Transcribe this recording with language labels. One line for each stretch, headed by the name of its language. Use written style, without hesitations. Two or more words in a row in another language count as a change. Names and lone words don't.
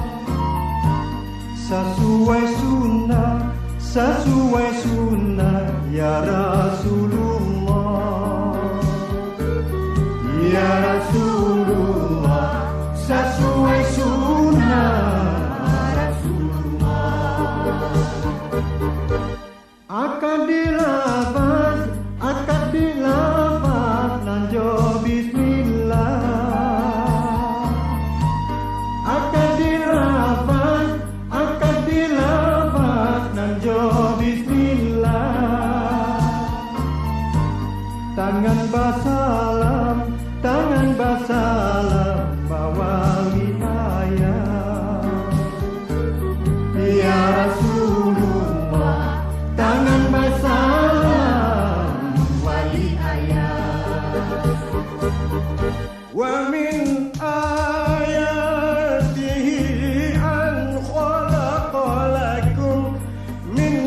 Indonesian: Sesuai sunnah
Arabic: ya Rasulullah. Ya Rasulullah,
Indonesian: sesuai sunnah Rasulullah.
Minangkabau: Akad dilafaz nanjo bismillah. Akad dilafaz nanjo bismillah. Tangan basalam bawa wilayah.
Arabic: Ya Rasulullah,
Minangkabau: tangan basalam wali ayah.
Arabic: Wa min ayatihi an khalaqa lakum